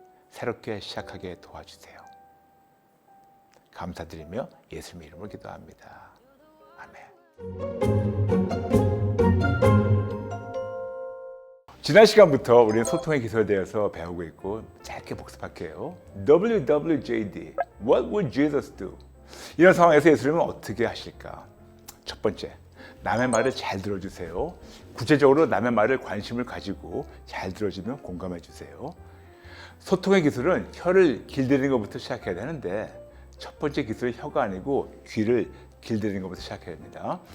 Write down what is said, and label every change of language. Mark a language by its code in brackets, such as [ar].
[ko] 새롭게 시작하게 도와주세요. 감사드리며 예수님 이름으로 기도합니다. 아멘. 지난 시간부터 우리는 소통의 기술에 대해서 배우고 있고 짧게 복습할게요. [en] WWJD, What would Jesus do? [ko] 이런 상황에서 예수님은 어떻게 하실까? 첫 번째, 남의 말을 잘 들어주세요. 구체적으로 남의 말을 관심을 가지고 잘 들어주면 공감해 주세요. 소통의 기술은 혀를 길들이는 것부터 시작해야 되는데 첫 번째 기술은 혀가 아니고 귀를 길들이는 것부터 시작해야 됩니다.